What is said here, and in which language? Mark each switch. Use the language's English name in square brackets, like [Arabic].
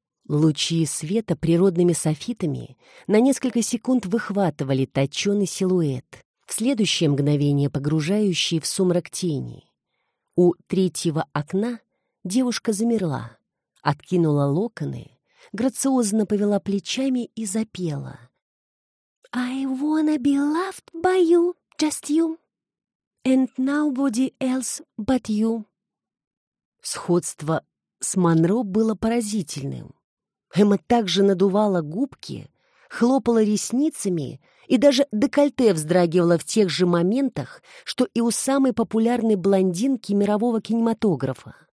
[Russian] Лучи света природными софитами на несколько секунд выхватывали точеный силуэт, в следующее мгновение погружающий в сумрак тени. У третьего окна девушка замерла, откинула локоны, грациозно повела плечами и запела. [English] «I wanna be loved by you, just you, and nobody else but you». [Russian] Сходство с Монро было поразительным. Эмма также надувала губки, хлопала ресницами и даже декольте вздрагивала в тех же моментах, что и у самой популярной блондинки мирового кинематографа.